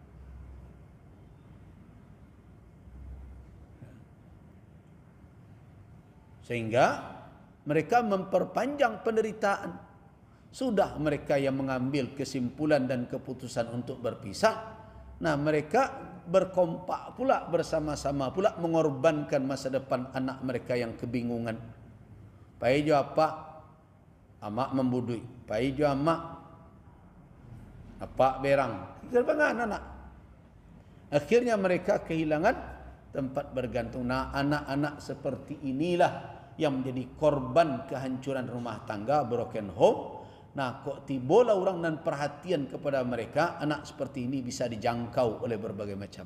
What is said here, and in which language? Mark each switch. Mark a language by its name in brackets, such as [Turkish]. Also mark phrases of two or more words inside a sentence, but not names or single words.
[Indonesian] Sehingga mereka memperpanjang penderitaan. Sudah mereka yang mengambil kesimpulan dan keputusan untuk berpisah. Nah, mereka berkompak pula, bersama-sama pula mengorbankan masa depan anak mereka yang kebingungan. [Minangkabau] Pai jo apa? Amak membudui. Pai jo amak apa berang. Terbangan anak. [Indonesian] Akhirnya mereka kehilangan tempat bergantung. Nah, anak-anak seperti inilah yang menjadi korban kehancuran rumah tangga, [English] broken home. [Indonesian] Nah, kok tibalah orang dan perhatian kepada mereka, anak seperti ini bisa dijangkau oleh berbagai macam.